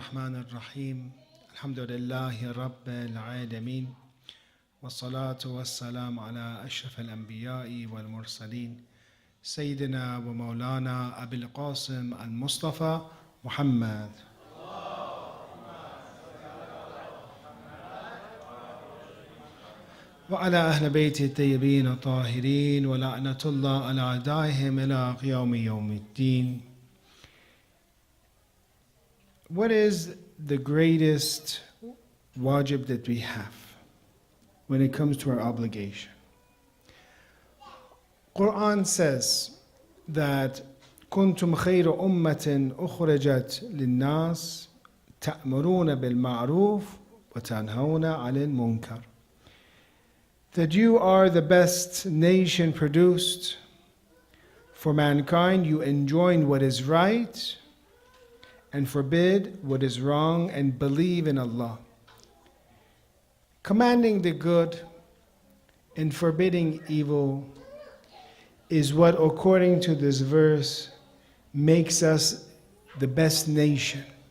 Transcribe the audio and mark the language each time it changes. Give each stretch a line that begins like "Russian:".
Arabic: الرحمن الرحيم الحمد لله رب العالمين والصلاة والسلام على أشرف الأنبياء والمرسلين سيدنا ومولانا أبي القاسم المصطفى محمد وعلى أهل بيته الطيبين الطاهرين ولعنة الله على أعدائهم إلى قيام يوم الدين.
English: What is the greatest wajib that we have when it comes to our obligation? Quran says that
Arabic: كنتم خير أمة أخرجت للناس تأمرون بالمعروف وتنهون عن المنكر.
English: That you are the best nation produced for mankind. You enjoin what is right and forbid what is wrong and believe in Allah. Commanding the good and forbidding evil is what, according to this verse, makes us the best nation.